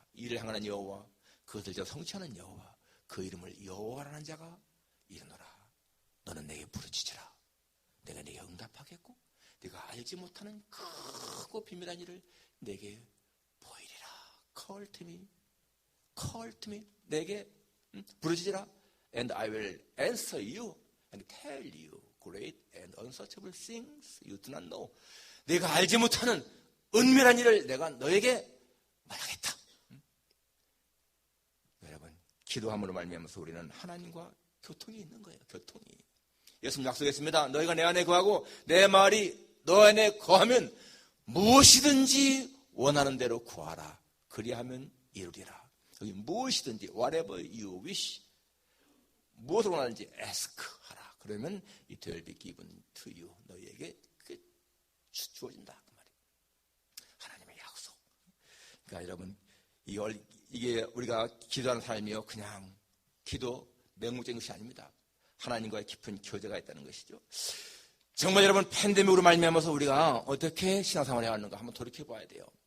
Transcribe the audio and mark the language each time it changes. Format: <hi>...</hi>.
<ko>이를 향하는 여호와, 그것을 저 성취하는 여호와, 그 이름을 여호와라는 자가 이르노라. 너는 내게 부르짖으라. 내가 네게 응답하겠고, 네가 알지 못하는 크고 비밀한 일을 내게 보이리라.</ko> <en>Call to me.</en> <ko>내게 부르짖으라.</ko> <en>And I will answer you and tell you great and unsearchable things you do not know.</en> <ko>내가 알지 못하는 은밀한 일을 내가 너에게 말하겠다. 여러분, 기도함으로 말미암아서 우리는 하나님과 교통이 있는 거예요. 교통이. 예수님 약속했습니다. 너희가 내 안에 거하고 내 말이 너 안에 거하면 무엇이든지 원하는 대로 구하라. 그리하면 이루리라. 여기 무엇이든지</ko> <en>whatever you wish,</en> <ko>무엇을 원하는지 ask 하라. 그러면</ko> <en>it will be given to you.</en> <ko>너희에게 그게 주어진다. 그 말이에요. 하나님의 약속. 그러니까 여러분, 이게 우리가 기도하는 삶이요, 그냥 기도 맹목적인 것이 아닙니다. 하나님과의 깊은 교제가 있다는 것이죠. 정말 여러분, 팬데믹으로 말미암아서 우리가 어떻게 신앙생활을 해왔는가 한번 돌이켜봐야 돼요.</ko>